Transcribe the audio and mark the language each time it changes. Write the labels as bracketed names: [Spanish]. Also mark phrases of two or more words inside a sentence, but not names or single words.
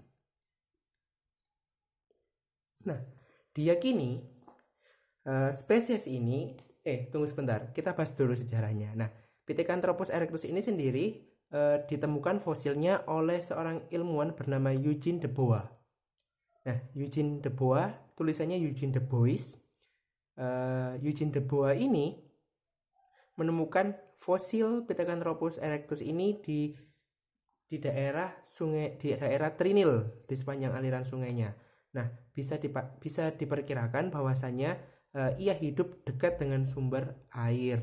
[Indonesian] Nah, diyakini spesies ini tunggu sebentar, kita bahas dulu sejarahnya. Nah, Pithecanthropus erectus ini sendiri ditemukan fosilnya oleh seorang ilmuwan bernama Eugene de Bois. Nah, Eugene de Bois, tulisannya Eugene de Bois. Eugene de Bois ini menemukan fosil Pithecanthropus erectus ini di daerah sungai, di daerah Trinil, di sepanjang aliran sungainya. Nah, bisa diperkirakan bahwasannya ia hidup dekat dengan sumber air.